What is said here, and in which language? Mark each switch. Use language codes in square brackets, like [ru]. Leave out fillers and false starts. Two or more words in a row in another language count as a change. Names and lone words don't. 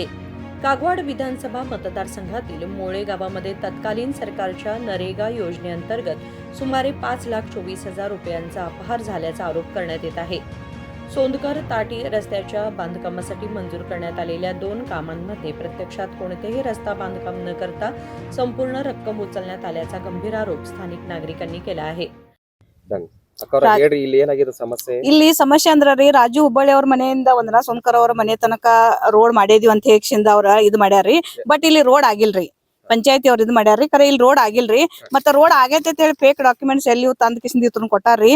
[mr] कागवाड विधानसभा मतदारसंघातील मोळे गावामध्ये तत्कालीन सरकारच्या नरेगा योजनेअंतर्गत सुमारे 5,24,000 रुपयांचा अपहार झाल्याचा आरोप करण्यात येत आहे. सोंदकर ताटी रस्त्याच्या बांधकामासाठी मंजूर करण्यात आलेल्या 2 कामांमध्ये प्रत्यक्षात कोणतेही रस्ता बांधकाम न करता संपूर्ण रक्कम उचलण्यात आल्याचा गंभीर आरोप स्थानिक नागरिकांनी केला आहे. [kn] ಇಲ್ಲಿ ಸಮಸ್ಯೆ ಅಂದ್ರಿ ರಾಜು ಹುಬ್ಬಳ್ಳಿ ಅವ್ರ ಮನೆಯಿಂದ ವಂದನಾ ಸೋನ್ಕರ್ ಅವ್ರ ಮನೆ ತನಕ ರೋಡ್ ಮಾಡಿದೀವಿ ಅಂತ ಹೇಕ್ಷಿಂದ ಅವ್ರ ಇದ್ ಮಾಡ್ಯಾರ್ರಿ. ಬಟ್ ಇಲ್ಲಿ ರೋಡ್ ಆಗಿಲ್ರಿ. ಪಂಚಾಯತಿ ಅವ್ರ ಇದ್ ಮಾಡ್ಯಾರ್ರಿ. ಕರೆ ಇಲ್ಲಿ ರೋಡ್ ಆಗಿಲ್ರಿ. ಮತ್ತೆ ರೋಡ್ ಆಗೈತೆ ಅಂತ ಹೇಳಿ [en] fake documents [kn] ಎಲ್ಲಿ ತಂದ್ ಕಿಸಿಂದ ಇತ್ರನ್ ಕೊಟ್ಟಾರ್ರಿ.